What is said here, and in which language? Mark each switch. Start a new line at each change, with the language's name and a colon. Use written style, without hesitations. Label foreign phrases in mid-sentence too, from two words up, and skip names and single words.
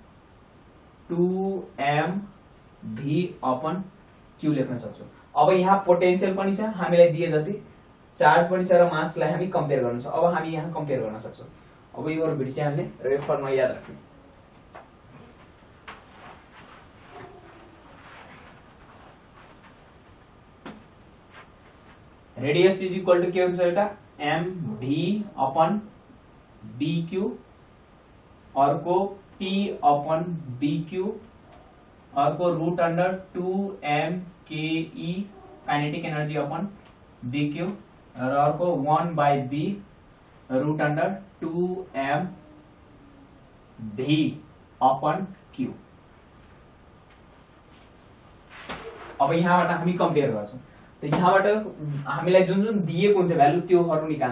Nepali: 2m v अपन q लेख्न सक्छौं अब यहाँ पोटेन्शियल पनि छ हामीलाई दिए जति चार्ज पनि छ र मासलाई हामी कम्पेयर गर्न सक्छौं अब हामी यहाँ कम्पेयर गर्न सक्छौं अब यो बिर्सिहाल्ने र यो फर्मुला याद राख्ने
English: radius is equal to
Nepali: के हुन्छ एउटा mv अपन bq अर्को p अपन bq अर्को
English: root under
Nepali: 2m ke
English: kinetic energy upon
Nepali: bq र अर्को 1 by b
English: root under
Nepali: 2m v अपन q अब यहाँबाट हामी कम्पेयर गर्छौं त यहाँबाट हामीलाई जुन जुन दिएको हुन्छ भ्यालु त्योहरु निकाल